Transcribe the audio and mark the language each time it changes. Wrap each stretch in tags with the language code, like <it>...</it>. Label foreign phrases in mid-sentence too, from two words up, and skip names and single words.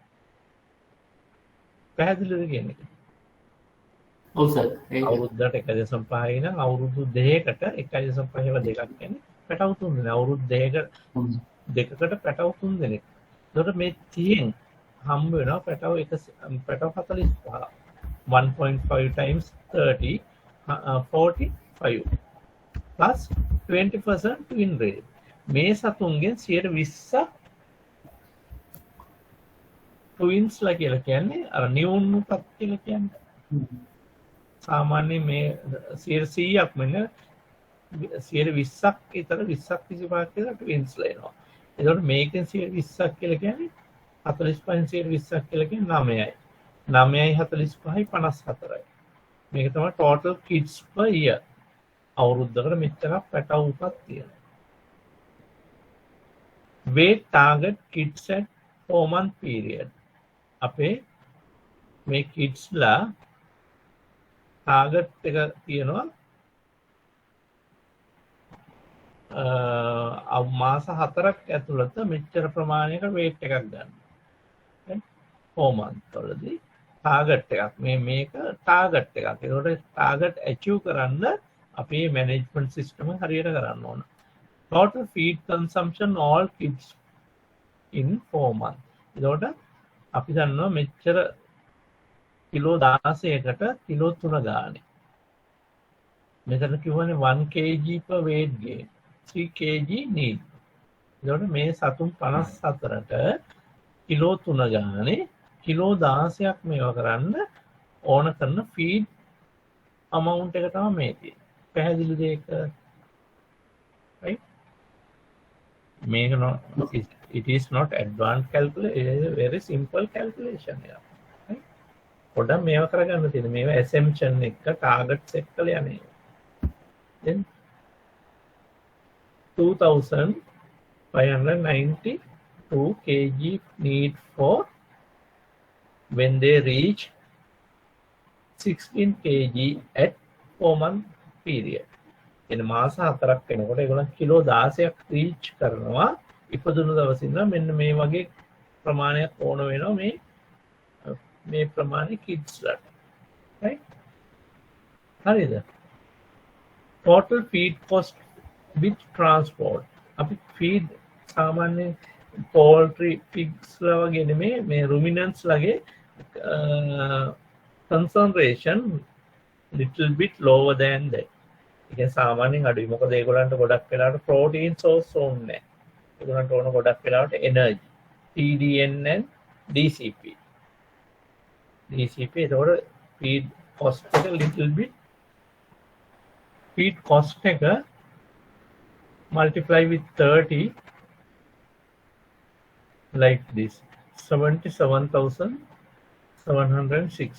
<si>පැහැදිලිද කියන්නේ? ඔව් සර්. අවුරුද්දට 1.5යි නම් අවුරුදු 2කට 1.5ව දෙකක් කියන්නේ පැටව් 3 දෙනෙක්. අවුරුදු 2කට පැටව් 3 දෙනෙක්. එතකොට මේ 30න් හම්බ වෙනවා පැටව් 45.</si> <en>1.5 times 30 45 plus 20% twin rate.</en> <si>මේ සතුන්ගෙන් 20ක් ට්වින්ස්ලා කියලා කියන්නේ අර නියුන් උපත් කියලා කියන්නේ. සාමාන්‍යයෙන් මේ 100ක් මෙන්න 20ක් විතර 20ක් 25ක් කියලා ට්වින්ස්ලා එනවා. එතකොට මේකෙන් 20ක් කියලා කියන්නේ 45න් 20ක් කියලා කියන්නේ 9යි. 9යි 45යි 54යි. මේක තමයි</si> <en>total kids per year.</en> <si>අවුරුද්දකට මෙච්චරක් පැටව් උපත් තියෙනවා.</si> <en>weight target kids at 4-month period.</en> <si>අපේ මේ kidsලා target එක තියෙනවා මාස 4ක් ඇතුළත මෙච්චර ප්‍රමාණයක weight එකක් ගන්න. 4 month වලදී target එකක් මේක target එකක්. ඒකට target achieve කරන්න අපේ</si> <en>management system</en> <si>එක හරියට කරන්න ඕන.</si> <en>Total feed consumption all kids in 4 months.</en> <si>එතකොට අපි දන්නවා මෙච්චර කිලෝ 16කට කිලෝ 3 ගානේ. මෙතන කිව්වනේ</si> <en>1 kg per weight gain. 3 kg need.</en> <si>එතකොට මේ සතුන් 54ට කිලෝ 3 ගානේ කිලෝ 16ක් මේවා කරන්න ඕන කරන</si> <en>feed amount</en> <si>එක තමයි මේ තියෙන්නේ. පැහැදිලිද ඒක? right?</si> <en>මේක it is not advanced calculation, it is a very simple calculation. right?</en> <si>පොඩ්ඩක් මේවා කරගන්න තියෙනවා. මේවා assumption එක</si> <en>target set</en> <si>කරලා යන්නේ.</si> <en>then 2592 kg need for when they reach 16 kg at 4 month period.</en> <si>එන මාස 4ක් වෙනකොට ඒගොල්ලන් කිලෝ 16ක් රීච් කරනවා. ඉපදුණු දවසේ ඉඳන් මෙන්න මේ වගේ ප්‍රමාණයක් ඕන වෙනවා මේ ප්‍රමාණය කිඩ්ස්ලාට. right? හරිද?</si> <en>total feed cost with transport. අපි feed සාමාන්‍ය poultry pigs</en> <si>ලා වගේ නෙමෙයි මේ</si> <en>ruminants ලගේ concentration little bit lower than that.</en> <si>ඒක සාමාන්‍යයෙන් අඩුයි. මොකද ඒගොල්ලන්ට ගොඩක් වෙලාවට protein source ඕනේ නැහැ. ඒගොල්ලන්ට ඕන ගොඩක් වෙලාවට energy.</si> <en>TDN and DCP. ඒතකොට feed cost එක little bit feed cost එක multiply with 30 like this 77,760.</en>